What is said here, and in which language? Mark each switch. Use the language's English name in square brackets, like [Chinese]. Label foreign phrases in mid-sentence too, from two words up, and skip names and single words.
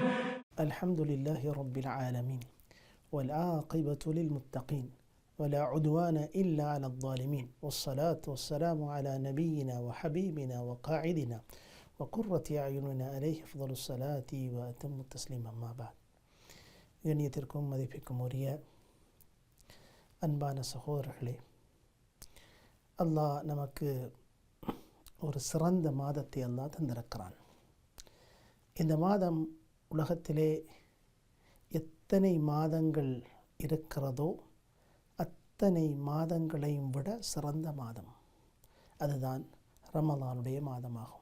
[Arabic] الحمد لله رب العالمين والعاقبة للمتقين ولا عدوان إلا على الظالمين والصلاة والسلام على نبينا وحبيبنا وقاعدنا وقرة أعيننا عليه أفضل الصلاة وأتم التسليم أما بعد. [Tamil] கண்ணியத்திற்கும் மதிப்பிற்கும் உரிய அன்பான சகோதரர்களே, அல்லாஹ் நமக்கு ஒரு சிறந்த மாதத்தை அல்லாஹ் தந்திருக்கிறான். இந்த மாதம் உலகத்திலே எத்தனை மாதங்கள் இருக்கிறதோ அத்தனை மாதங்களையும் விட சிறந்த மாதம் அதுதான் ரமலானுடைய மாதமாகும்.